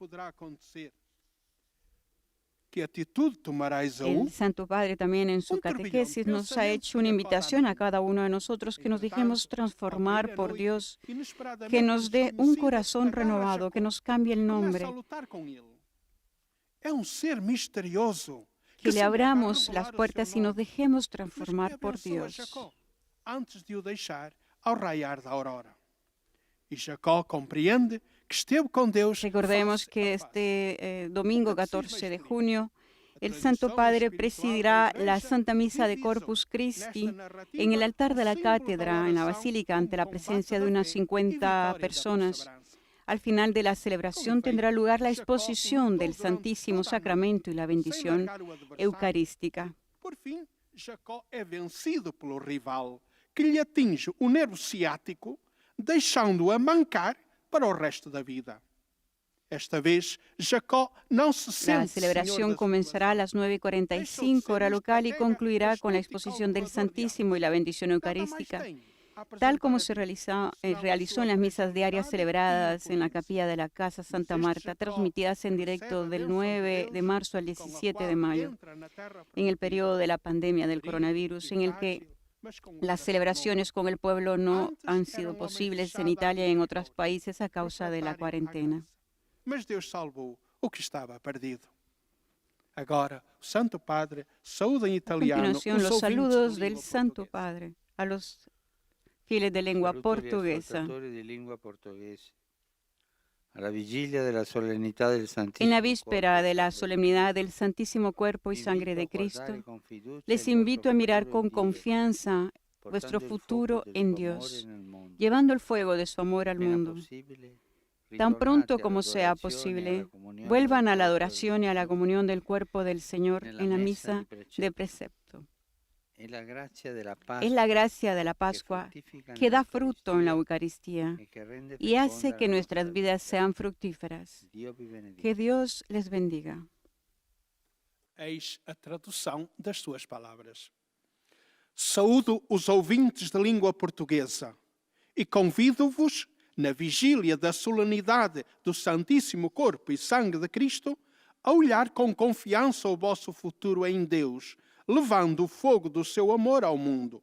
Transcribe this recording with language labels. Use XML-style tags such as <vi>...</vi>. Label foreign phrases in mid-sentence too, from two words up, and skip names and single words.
<es>El Santo Padre también en su catequesis nos ha hecho una invitación a cada uno de nosotros que nos dejemos transformar por Dios, que nos dé un corazón renovado, que nos cambie el nombre, que le abramos las puertas y nos dejemos transformar por Dios.</es> <pt>Antes de o deixar ao raiar da aurora. E Jacó compreende que esteve com Deus.</pt> <es>Recordemos que este domingo 14 de junio el Santo Padre presidirá la Santa Misa de Corpus Christi en el altar de la cátedra, en la basílica, ante la presencia de unas 50 personas. Al final de la celebración tendrá lugar la exposición del Santísimo Sacramento y la bendición eucarística.</es> <pt>Por fim, Jacó é vencido pelo rival, que lhe atinge o nervo ciático, deixando-o a mancar para o resto da vida. Esta vez, Jacó não se sente.</pt> <es>La celebración comenzará a las 9:45 hora local y concluirá con la exposición del Santísimo y la bendición eucarística, tal como se realizó en las misas diarias celebradas en la capilla de la Casa Santa Marta, transmitidas en directo del 9 de marzo al 17 de mayo, en el periodo de la pandemia del coronavirus, en el que las celebraciones con el pueblo no han sido posibles en Italia y en otros países a causa de la cuarentena.</es> <pt>Mas Deus salvou o que estava perdido. Agora, o Santo Padre saúda em</pt> <es>A</es> <pt>italiano</pt> <es>continuación,</es> <pt>os</pt> <es>los</es> <pt>ouvintes</pt> <es>saludos</es> <pt>de</pt> <es>del</es> <pt>língua</pt> <es>Santo</es> <pt>portuguesa.</pt> <es>Padre a los fieles de lengua</es> <it>Saluto agli</it> <es>portuguesa.</es> <it>ascoltatori di lingua portoghese. Alla vigilia della solennità del Santissimo</it> <es>En la víspera</es> <it>Corpo</it> <es>de la</es> <it>Sangue</it> <es>solemnidad del Santísimo Cuerpo y</es> <it>vi</it> <es>Sangre</es> <it>invito</it> <es>de</es> <it>a guardare</it> <es>Cristo,</es> <it>con fiducia</it> <es>les</es> <it>il</it> <es>invito a</es> <it>vostro</it> <es>mirar</es> <it>futuro</it> <es>con</es> <it>in Dio,</it> <es>confianza vuestro</es> <it>portando il</it> <es>futuro</es> <it>fuoco del</it> <es>en</es> <it>suo</it> <es>Dios,</es> <it>amore nel mondo.</it> <es>llevando el fuego de su amor al</es> <it>Appena</it> <es>mundo.</es> <it>possibile,</it> <es>Tan pronto</es> <it>ritornate</it> <es>como sea</es> <it>all'adorazione e alla</it> <es>posible,</es> <it>comunione</it> <es>vuelvan</es> <it>del</it> <es>a la</es> <it>corpo del</it> <es>adoración y a la</es> <it>Signore</it> <es>comunión del cuerpo del Señor</es> <it>nella</it> <es>en la</es> <it>messa</it> <es>misa</es> <it>di</it> <es>de</es> <it>precepto.</it> <es>precepto.</es> <it>È la grazia della</it> <es>Es la</es> <it>Pasqua</it> <es>gracia de la</es> <it>che</it> <es>Pascua</es> <it>fruttifica</it> <es>que da fruto en la</es> <it>nell'Eucaristia</it> <es>Eucaristía</es> <it>e che rende</it> <es>y hace</es> <it>feconda</it> <es>que</es> <it>la</it> <es>nuestras</es> <it>nostra</it> <es>vidas</es> <it>vita.</it> <es>sean fructíferas.</es> <it>Dio vi benedica.</it> <es>Que Dios les bendiga.</es> <pt>Eis a tradução das suas palavras. Saúdo os ouvintes de língua portuguesa e convido-vos, na vigília da solenidade do Santíssimo Corpo e Sangue de Cristo, a olhar com confiança o vosso futuro em Deus, levando o fogo do seu amor ao mundo.</pt>